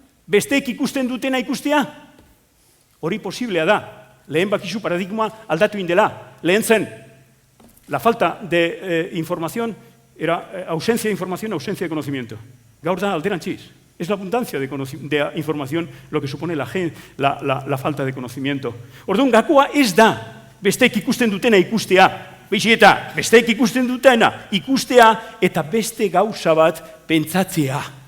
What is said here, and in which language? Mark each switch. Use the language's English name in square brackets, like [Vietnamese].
[Basque] Besteek ikusten dutena ikustea, hori posiblea da. Lehen bakizu paradigma aldatu indela. Lehen zen, [Spanish] la falta de información era ausencia de información, ausencia de conocimiento. [Basque] Gaur da alderantziz. [Spanish] Es la abundancia de información lo que supone la falta de conocimiento. [Basque] Orduan, gakoa ez da besteek ikusten dutena ikustea. Eta besteek ikusten dutena ikustea eta beste gauza bat pentsatzea.